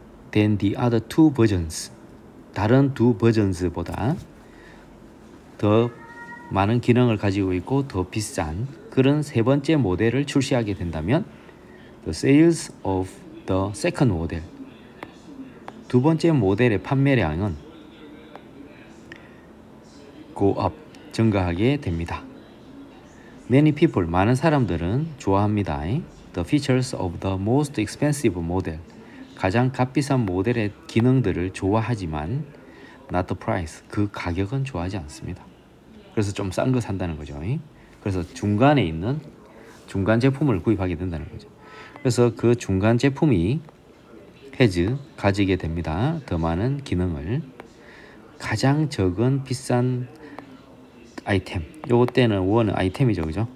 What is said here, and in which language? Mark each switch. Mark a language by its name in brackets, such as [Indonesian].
[Korean] than the other two versions, 다른 두 버전스보다 더 많은 기능을 가지고 있고 더 비싼 그런 세 번째 모델을 출시하게 된다면 the sales of the second model, 두 번째 모델의 판매량은 go up, 증가하게 됩니다. Many people, 많은 사람들은 좋아합니다. [English] The features of the most expensive model, 가장 값비싼 모델의 기능들을 좋아하지만 not the price, 그 가격은 좋아하지 않습니다. [Korean] 그래서 좀 싼 거 산다는 거죠. 그래서 중간에 있는 중간 제품을 구입하게 된다는 거죠. 그래서 그 중간 제품이 has, 가지게 됩니다. 더 많은 기능을, 가장 적은 비싼 아이템, 요거 때는 원은 아이템이죠, 그죠?